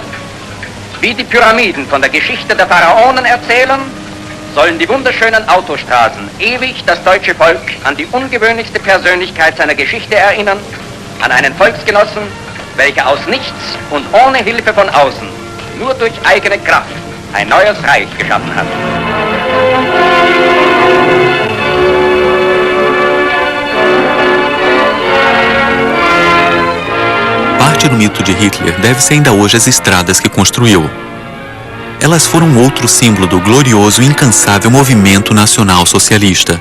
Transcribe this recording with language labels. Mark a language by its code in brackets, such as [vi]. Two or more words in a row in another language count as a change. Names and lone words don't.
[de] Wie die Pyramiden von der Geschichte der Pharaonen erzählen, sollen die wunderschönen Autostraßen ewig das deutsche Volk an die ungewöhnlichste Persönlichkeit seiner Geschichte erinnern, an einen Volksgenossen, welcher aus nichts und ohne Hilfe von außen, nur durch eigene Kraft, ein neues Reich geschaffen hat. [pt] Parte do mito de Hitler deve-se ainda hoje às estradas que construiu. Elas foram outro símbolo do glorioso e incansável movimento nacional socialista.